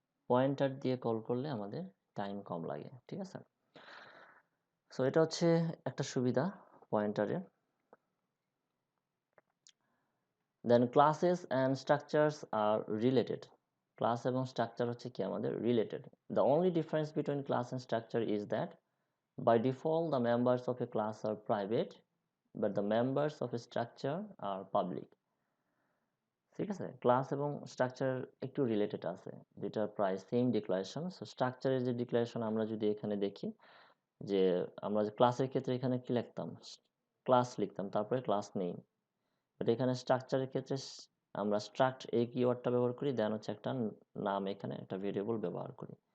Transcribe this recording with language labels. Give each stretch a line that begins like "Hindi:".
Bangla: Pointer দিয়ে call করলে আমাদের টাইম কম লাগে, ঠিক আছে? সো এটা হচ্ছে একটা সুবিধা পয়েন্টারের।
English: Then classes and structures আর related.
Bangla: Class এবং স্ট্রাকচার হচ্ছে কি আমাদের related.
English: the only difference between class and structure is that by default the members of a class are private but the members of a structure are public,
Bangla: ঠিক আছে? Class এবং structure একটু related আছে, যেটা প্রায় সেম ডিক্লারেশন। সো স্ট্রাকচারের যে declaration আমরা যদি এখানে দেখি, যে আমরা ক্লাসের ক্ষেত্রে এখানে কি লিখতাম? ক্লাস লিখতাম, তারপরে ক্লাস নেই। বাট এখানে স্ট্রাকচারের ক্ষেত্রে আমরা স্ট্রাক্ট এই কিওয়ার্ডটা ব্যবহার করি, দেন হচ্ছে একটা নাম, এখানে একটা ভেরিয়েবল ব্যবহার করি।